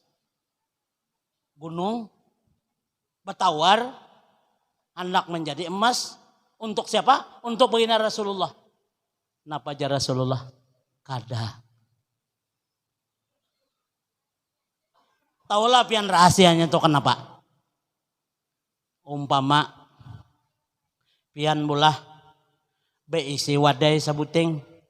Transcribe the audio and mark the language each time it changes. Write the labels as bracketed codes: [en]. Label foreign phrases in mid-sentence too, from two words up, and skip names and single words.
[id] Gunung bertawar hendak menjadi emas untuk siapa? Untuk baginda Rasulullah. [bjn] Napa jar Rasulullah? Kada. Taulah pian rahasianya tuh kenapa? Umpama pian bulah beisi wadai sabuting.